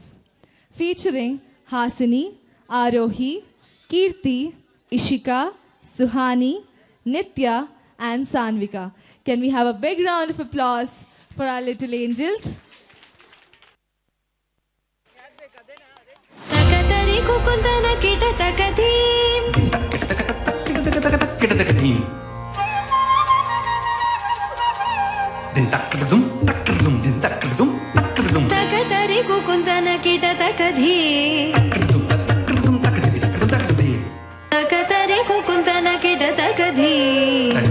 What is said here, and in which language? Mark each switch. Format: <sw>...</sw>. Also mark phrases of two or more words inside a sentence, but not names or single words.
<en>Featuring Hasini, Arohi, Kirti, Ishika, Suhani, Nitya and Sanvika. Can we have a big round of applause for our little angels? ತಕತರಿ ಕುಕುಂದನ ಕಿಟ ತಕಧೀಂ ತಕತರಿ ಕುಕುಂದನ ಕಿಟ ತಕಧೀಂ ತಕತರಿ ಕುಕುಂದನ ಕಿಟ ತಕಧೀಂ</en>